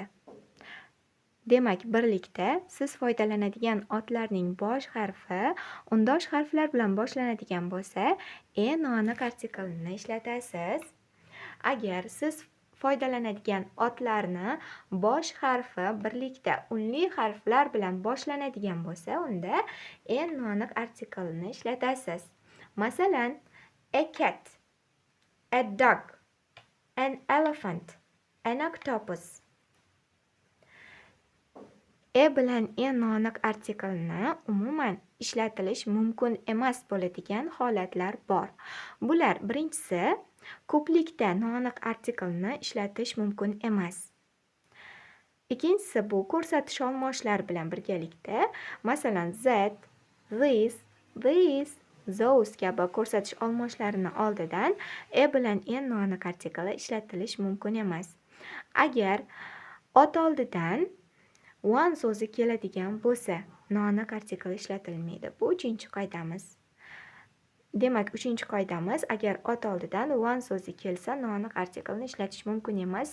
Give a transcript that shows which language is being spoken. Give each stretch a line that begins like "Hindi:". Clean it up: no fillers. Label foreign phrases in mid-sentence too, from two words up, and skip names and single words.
Uzbek: Demak, birlikda siz foydalanadigan otlarning bosh harfi undosh harflar bilan boshlanadigan bo'lsa, noaniq artiklni ishlatasiz. Agar siz foydalanadigan otlarni bosh harfi birlikda unli harflar bilan boshlanadigan bo'lsa, unda noaniq artiklni ishlatasiz. Masalan,
English: a cat, a dog, an elephant, an octopus.
Uzbek: Bilan noaniq artiklni umuman ishlatilish mumkin emas bo'ladigan holatlar bor. Bular birinchisi, ko'plikda noaniq artiklni ishlatish mumkin emas. Ikkinchisi, bu ko'rsatish olmoshlar bilan birgalikda, masalan,
English: that, this, those
Uzbek: kabi ko'rsatish olmoshlarini oldidan bilan noaniq artikli ishlatilish mumkin emas. Agar ot oldidan one so'zi keladigan bo'lsa, noaniq artikl ishlatilmaydi. Bu uchinchi qoidamiz. Demak, uchinchi qoidamiz, agar ot oldidan one so'zi kelsa, noaniq artiklni ishlatish mumkin emas.